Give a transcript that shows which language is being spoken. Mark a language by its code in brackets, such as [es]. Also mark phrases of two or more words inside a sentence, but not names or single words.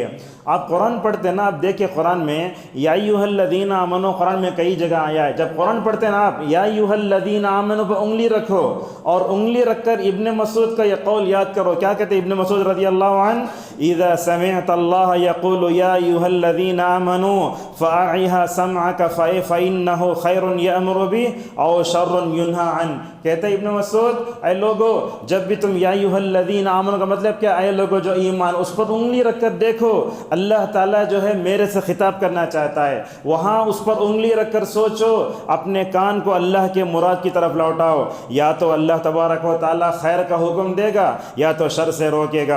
[ur] آپ قرآن پڑھتے نا، آپ دیکھیں قرآن میں [ar] یا ایھا الذین آمنو [ur] قرآن میں کئی جگہ آیا ہے. جب قرآن پڑھتے نا آپ [ar] یا ایھا الذین آمنو [ur] پہ انگلی رکھو، اور انگلی رکھ کر ابن مسعود کا یہ قول یاد کرو. کیا کہتے ہیں ابن مسعود [ar] رضی اللہ عنہ؟ اذا سمعت اللہ یقول یا ایھا الذین آمنو فاعها سمعك فانه خیر یامر به او شر ینهى عنه. [ur] کہتے ابن مسعود اے لوگ لوگو، جب بھی تم [ar] یا ایھا الذین آمنوا [ur] کا مطلب کیا، اے لوگو جو ایمان، اس پر انگلی رکھ کر دیکھو، اللہ تعالیٰ جو ہے میرے سے خطاب کرنا چاہتا ہے، وہاں اس پر انگلی رکھ کر سوچو، اپنے کان کو اللہ کے مراد کی طرف لوٹاؤ، یا تو اللہ تبارک و تعالیٰ خیر کا حکم دے گا یا تو شر سے روکے گا۔